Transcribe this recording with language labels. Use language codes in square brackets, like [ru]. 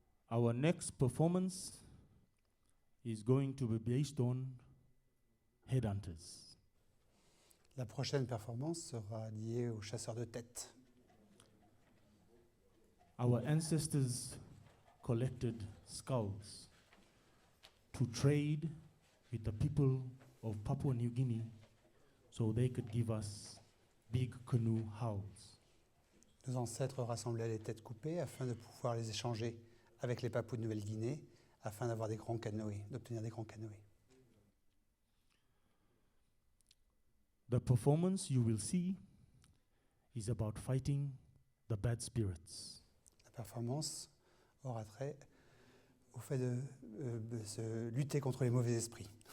[en] Our next performance is going to be based on headhunters. [fr] La prochaine performance sera liée aux chasseurs de tête. [en] Our ancestors collected skulls to trade with the people of Papua New Guinea so they could give us big canoe hulls. [fr] Nos ancêtres rassemblaient les têtes coupées afin de pouvoir les échanger avec les Papous de Nouvelle-Guinée afin d'avoir des grands canoës, d'obtenir des grands canoës. [en] The performance you will see is about fighting the bad spirits. [fr] La performance aura trait au fait de se lutter contre les mauvais esprits.